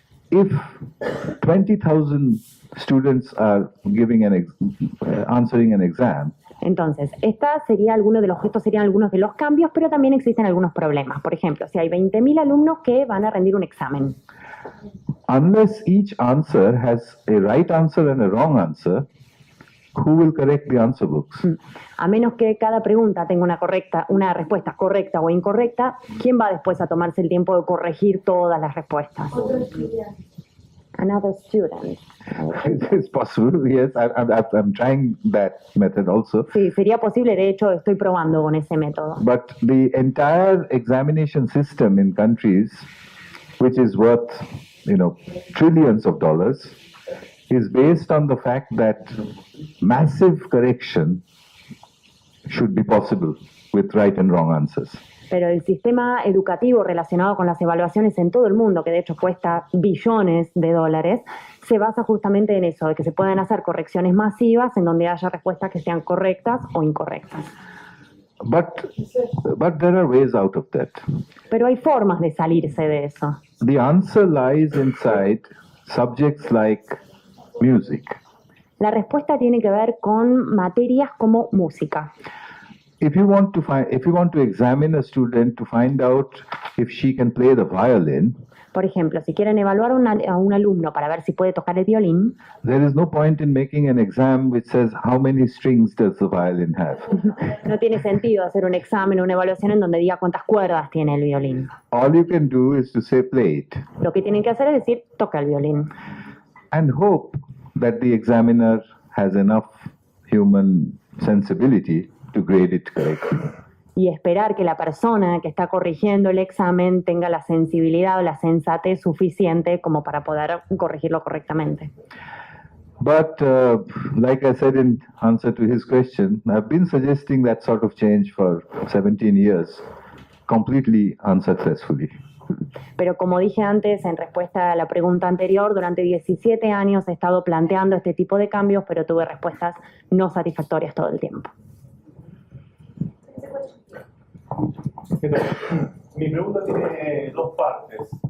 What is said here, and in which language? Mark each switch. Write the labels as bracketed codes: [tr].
[en] If 20,000 students are giving answering an exam, [es] Entonces, estos serían algunos de los cambios, pero también existen algunos problemas. Por ejemplo, si hay 20.000 alumnos que van a rendir un examen. [en] Unless each answer has a right answer and a wrong answer, who will correct the answer books? [es] A menos que cada pregunta tenga una respuesta correcta o incorrecta, ¿quién va después a tomarse el tiempo de corregir todas las respuestas? [en] Another student. It's possible, yes. I'm trying that method also. [es] Sí, sería posible. De hecho, estoy probando con ese método. [en] But the entire examination system in countries, which is worth, trillions of dollars, is based on the fact that massive correction should be possible with right and wrong answers. [es] Pero el sistema educativo relacionado con las evaluaciones en todo el mundo, que de hecho cuesta billones de dólares, se basa justamente en eso, de que se pueden hacer correcciones masivas en donde haya respuestas que sean correctas o incorrectas. [en] But there are ways out of that. [es] Pero hay formas de salirse de eso. [en] The answer lies inside subjects like music. [es] La respuesta tiene que ver con materias como música. [en] If you want to examine a student to find out if she can play the violin, [es] por ejemplo, si quieren evaluar a un alumno para ver si puede tocar el violín, [en] there is no point in making an exam which says how many strings does the violin have. [es] No tiene sentido hacer un examen o una evaluación en donde diga cuántas cuerdas tiene el violín. [en] All you can do is to say play it. [es] Lo que tienen que hacer es decir toca el violín. [en] And hope that the examiner has enough human sensibility to grade it correctly. [es] Y esperar que la persona que está corrigiendo el examen tenga la sensibilidad o la sensatez suficiente como para poder corregirlo correctamente. [en] But like I said in answer to his question, I've been suggesting that sort of change for 17 years, completely unsuccessfully. [es] Pero como dije antes, en respuesta a la pregunta anterior, durante 17 años he estado planteando este tipo de cambios, pero tuve respuestas no satisfactorias todo el tiempo. Mi pregunta tiene 2 partes.